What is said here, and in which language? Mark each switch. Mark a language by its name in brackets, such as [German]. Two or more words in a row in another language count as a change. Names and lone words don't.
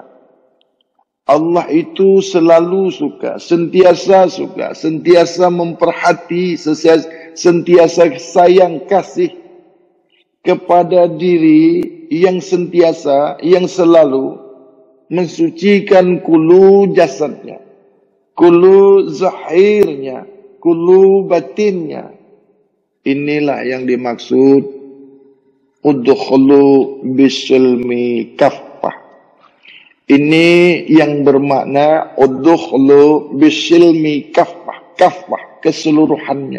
[Malay] Allah itu selalu suka, sentiasa memperhati, sentiasa sayang kasih kepada diri yang sentiasa, yang selalu mensucikan kulu jasadnya, kulu zahirnya, kulu batinnya. Inilah yang dimaksud [Arabic] ادخلوا بالسلم كافة. [Malay] Ini yang bermakna [Arabic] ادخلوا بالسلم كافة, [Malay] kaffah keseluruhannya.